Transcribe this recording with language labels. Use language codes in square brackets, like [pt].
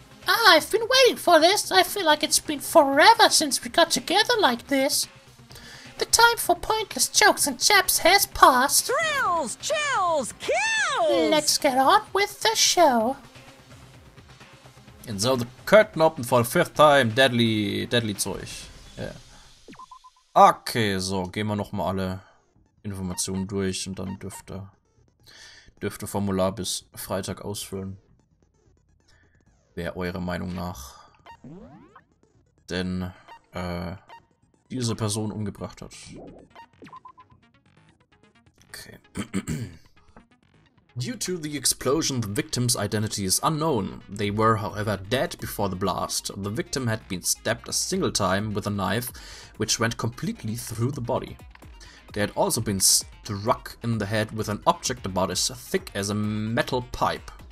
[en] I've been waiting for this. I feel like it's been forever since we got together like this. The time for pointless jokes and jabs has passed. Thrills, chills, kills! Let's get on with the show. And so the curtain opened for the fifth time. Deadly Zeug. Yeah. [de] Okay, so gehen wir nochmal alle Informationen durch und dann dürfte Formular bis Freitag ausfüllen. Wer eurer Meinung nach denn diese Person umgebracht hat. Okay. [en] Due to the explosion, the victim's identity is unknown. They were, however, dead before the blast. The victim had been stabbed a single time with a knife, which went completely through the body. They had also been struck in the head with an object about as thick as a metal pipe.